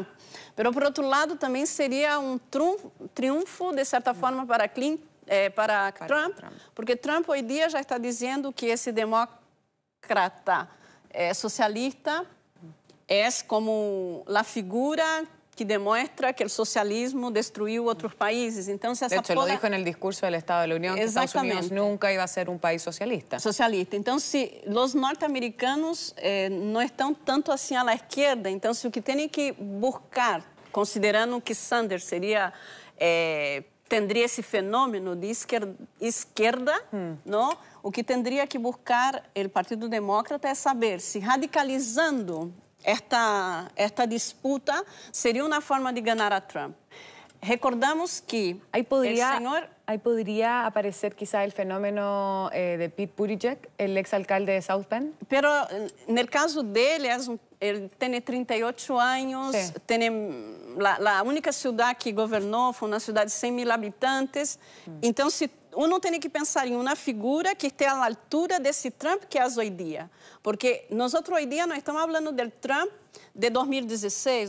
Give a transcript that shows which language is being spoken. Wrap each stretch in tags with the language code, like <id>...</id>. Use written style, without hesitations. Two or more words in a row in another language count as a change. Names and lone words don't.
<pt>Mas, por outro lado, também seria um triunfo, de certa forma, para Trump, porque Trump hoje dia já está dizendo que esse democrata socialista é como a figura que demonstra que o socialismo destruiu outros países. Então, se essa</pt> <es>de hecho, lo dijo en el discurso del Estado de la Unión que Estados Unidos nunca iba a ser un país socialista.</es> <pt>Então, se os norte-americanos não estão tanto assim à esquerda, então, se o que tem que buscar, considerando que Sanders teria esse fenômeno de esquerda, não? O que teria que buscar o Partido Demócrata é saber se radicalizando esta disputa seria uma forma de ganhar a Trump.</pt> <es>Recordamos que ahí podría aparecer quizá el fenómeno de Pete Buttigieg, el exalcalde de South Bend.</es> <pt>Pero no caso dele, ele tem 38 anos, tem a única cidade que governou foi uma cidade de 100.000 habitantes. Então, se uno tem que pensar em uma figura que esteja à altura desse Trump que é hoje dia. Porque nós hoje dia não estamos falando do Trump de 2016.</pt>